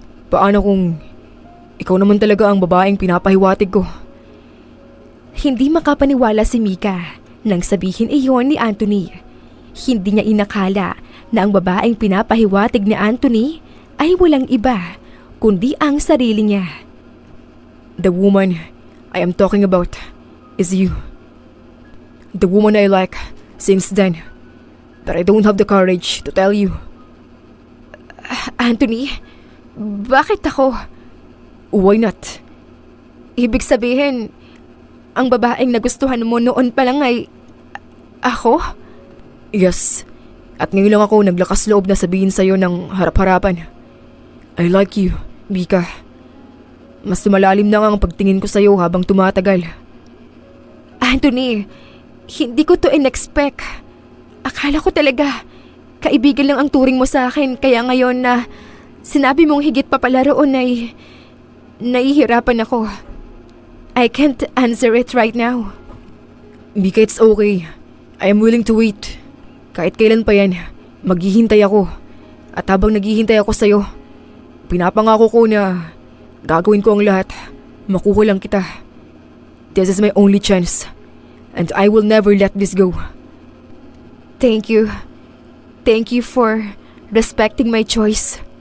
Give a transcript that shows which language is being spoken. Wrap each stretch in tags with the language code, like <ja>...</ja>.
<tl>Paano kung ikaw naman talaga ang babaeng pinapahiwatig ko? Hindi makapaniwala si Mika nang sabihin iyon ni Anthony. Hindi niya inakala na ang babaeng pinapahiwatig ni Anthony ay walang iba kundi ang sarili niya.</tl> <en>The woman I am talking about is you. The woman I like since then, but I don't have the courage to tell you.</en> <tl>Anthony, bakit ako?</tl> <en>Why not?</en> <tl>Ibig sabihin, ang babaeng nagustuhan mo noon pa lang ay... ako? Yes, at ngayon lang ako naglakas loob na sabihin sa'yo ng harap-harapan.</tl> <en>I like you,</en> <tl>Mika. Mas lumalalim na nga ang pagtingin ko sa'yo habang tumatagal. Anthony, hindi ko to in-expect. Akala ko talaga, kaibigan lang ang turing mo sa akin, kaya ngayon na sinabi mong higit pa pala roon ay nahihirapan ako.</tl> <en>I can't answer it right now. Mika, it's okay. I am willing to wait.</en> <tl>Kahit kailan pa yan, maghihintay ako. At habang naghihintay ako sa'yo, pinapangako ko na gagawin ko ang lahat. Makuha lang kita.</tl> <en>This is my only chance. And I will never let this go. Thank you. Thank you for respecting my choice.</en>